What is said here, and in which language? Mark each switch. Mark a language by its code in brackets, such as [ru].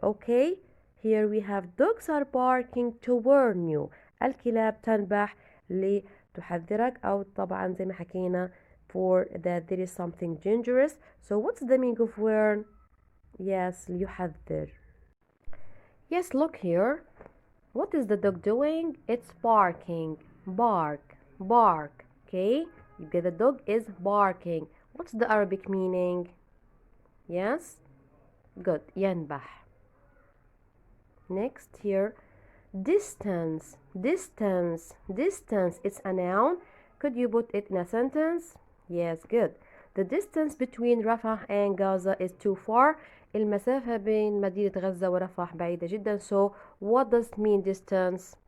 [en] Okay, here we have dogs are barking to warn you. [ar] الكلاب تنبح لتحذرك أو طبعا زي ما حكينا [en] for that there is something dangerous. So what's the meaning of warn? Yes, يحذر. Yes, look here. What is the dog doing? It's barking. Bark. Okay, the dog is barking. What's the Arabic meaning? Yes, good. ينبح. Next here, distance. It's a noun. Could you put it in a sentence? Yes, good. The distance between Rafah and Gaza is too far. [ar] المسافة بين مدينة غزة ورفح بعيدة جدا. [en] So what does mean distance?